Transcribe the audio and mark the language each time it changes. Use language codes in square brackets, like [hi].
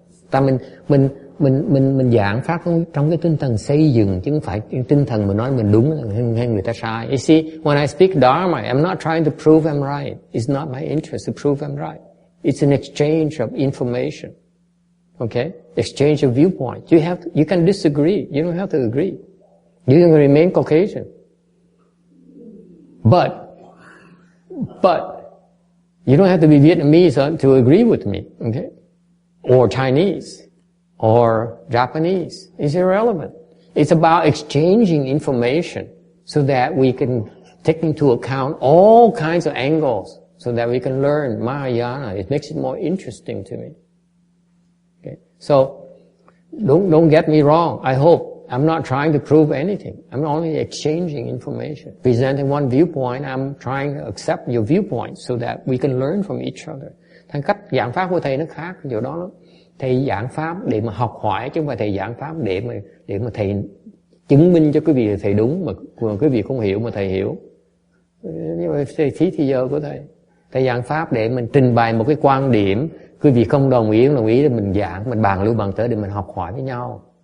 [vi] Ta mình giảng pháp trong cái tinh thần xây dựng, chứ không phải tinh thần mà nói mình đúng hay người ta sai. [en] You see, when I speak Dharma, I'm not trying to prove I'm right. It's not my interest to prove I'm right. It's an exchange of information. Okay? Exchange of viewpoint. You can disagree. You don't have to agree. You can remain Caucasian. But you don't have to be Vietnamese to agree with me. Okay? Or Chinese. Or Japanese. It's irrelevant. It's about exchanging information so that we can take into account all kinds of angles so that we can learn Mahayana. It makes it more interesting to me. Okay? So, don't get me wrong. I hope I'm not trying to prove anything. I'm only exchanging information. Presenting one viewpoint, I'm trying to accept your viewpoint so that we can learn from each other. [vi] Thành cách giảng pháp của thầy nó khác điều đó lắm. Thầy giảng pháp để mà học hỏi, chứ không phải thầy giảng pháp để mà thầy chứng minh cho quý vị là thầy đúng, mà quý vị không hiểu mà thầy hiểu. Nhưng mà thầy phí thì giờ của thầy. Thầy giảng pháp để mình trình bày một cái quan điểm, quý vị không đồng ý thì mình giảng, mình bàn lưu bàn tới để mình học hỏi với nhau.